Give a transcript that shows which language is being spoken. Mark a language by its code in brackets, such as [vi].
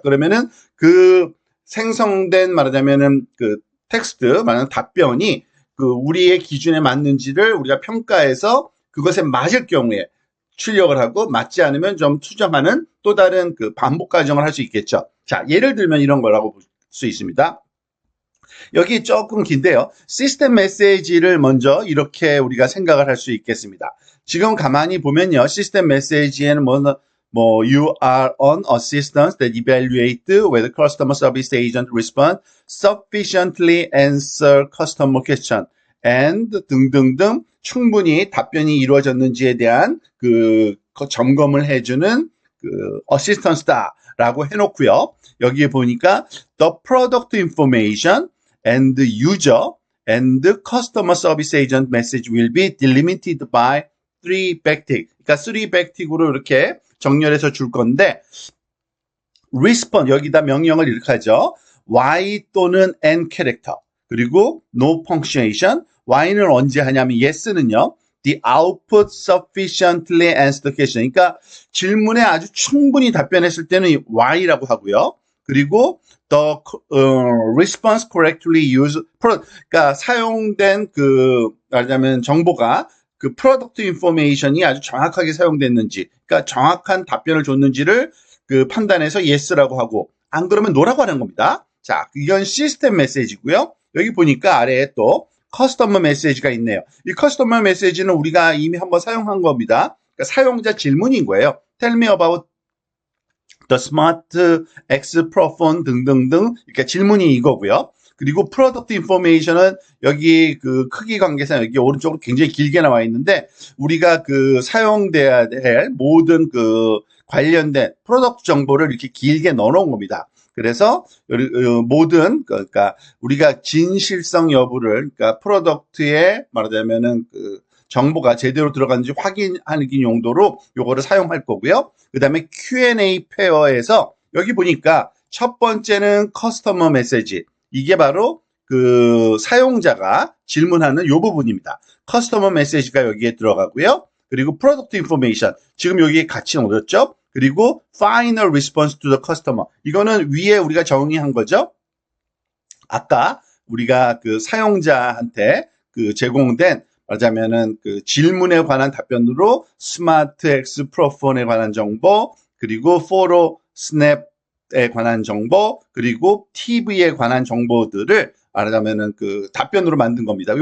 [ko] 그러면은 생성된 말하자면은 텍스트, 말하는 답변이 우리의 기준에 맞는지를 우리가 평가해서 그것에 맞을 경우에 출력을 하고 맞지 않으면 좀 수정하는 또 다른 그 반복 과정을 할 수 있겠죠. 자, 예를 들면 이런 거라고 볼 수 있습니다. 여기 조금 긴데요. 시스템 메시지를 먼저 이렇게 우리가 생각을 할 수 있겠습니다. 지금 가만히 보면요. 시스템 메시지에는 [en] you are on assistance that evaluate whether customer service agent respond sufficiently answer customer question and [ko] 등등등 충분히 답변이 이루어졌는지에 대한 그 점검을 해주는 그 어시스턴스다라고 해놓고요. 여기에 보니까 [en] the product information and user and customer service agent message will be delimited by 3 backtick. [ko] 그러니까 3 backtick으로 이렇게 정렬해서 줄 건데 respond 여기다 명령을 이렇게 하죠. y 또는 n 캐릭터 그리고 [en] no punctuation [ko] y는 언제 하냐면 yes는요. [en] The output sufficiently answered the question. [ko] 그러니까 질문에 아주 충분히 답변했을 때는 y라고 하고요. 그리고 [en] the response correctly used [ko] 그러니까 사용된 그 말하자면 정보가 그 프로덕트 인포메이션이 아주 정확하게 사용됐는지, 그러니까 정확한 답변을 줬는지를 그 판단해서 yes라고 하고, 안 그러면 no라고 하는 겁니다. 자, 이건 시스템 메시지고요. 여기 보니까 아래에 또 커스터머 메시지가 있네요. 이 커스터머 메시지는 우리가 이미 한번 사용한 겁니다. 그러니까 사용자 질문인 거예요. [en] Tell me about the smart X Pro phone [ko] 등등등. 그러니까 질문이 이거고요. 그리고 프로덕트 인포메이션은 여기 그 크기 관계상 여기 오른쪽으로 굉장히 길게 나와 있는데 우리가 그 사용돼야 될 모든 그 관련된 프로덕트 정보를 이렇게 길게 넣어 놓은 겁니다. 그래서 모든 그러니까 우리가 진실성 여부를 그러니까 프로덕트에 말하자면은 그 정보가 제대로 들어갔는지 확인하는 용도로 요거를 사용할 거고요. 그다음에 Q&A 페어에서 여기 보니까 첫 번째는 커스터머 메시지. 이게 바로 그 사용자가 질문하는 요 부분입니다. 커스터머 메시지가 여기에 들어가고요. 그리고 프로덕트 인포메이션. 지금 여기에 같이 넣어줬죠. 그리고 [en] final response to the customer. [ko] 이거는 위에 우리가 정의한 거죠. 아까 우리가 그 사용자한테 그 제공된 말하자면은 그 질문에 관한 답변으로 스마트 X 프로폰에 관한 정보, 그리고 포로 스냅에 관한 정보, 그리고 TV에 관한 정보들을 말하자면은 그 답변으로 만든 겁니다.